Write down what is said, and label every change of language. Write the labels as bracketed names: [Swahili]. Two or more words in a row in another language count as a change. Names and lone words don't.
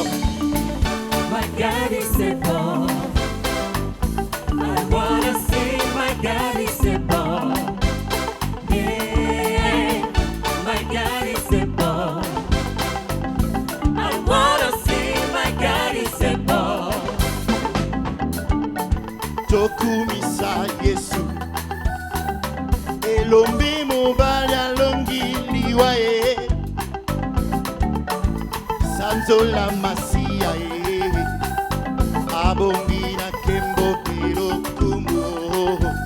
[English] My God is able. I wanna sing, my God is able. Yeah, my God is able. I wanna sing, my God is able. [Lingala] Tokumisa Yesu elombi mobali alongi liwaye sanzola masia ye abongi na kembo pelo kumu